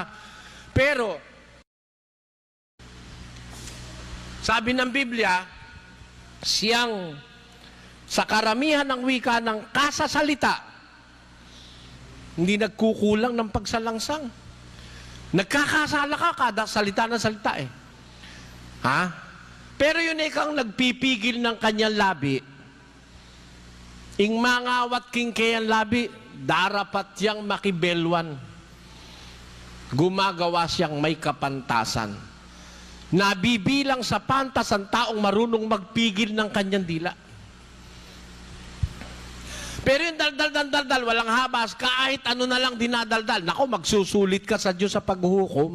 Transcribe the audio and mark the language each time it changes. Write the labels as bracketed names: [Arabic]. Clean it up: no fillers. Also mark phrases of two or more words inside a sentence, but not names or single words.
[Filipino] Pero, sabi ng Biblia, siyang sa karamihan ng wika ng kasasalita, hindi nagkukulang ng pagsalangsang. Nagkakasala ka kada salita ng salita Pero yun kang nagpipigil ng kanyang labi, [Pampanga] ing mangawat king kayang labi, darapat yang makibelwan. [Filipino] Gumagawa siyang may kapantasan. Nabibilang sa pantas ang taong marunong magpigil ng kanyang dila. Pero yung daldal, walang habas, kahit ano na lang dinadaldal, nako, magsusulit ka sa Diyos sa paghuhukom.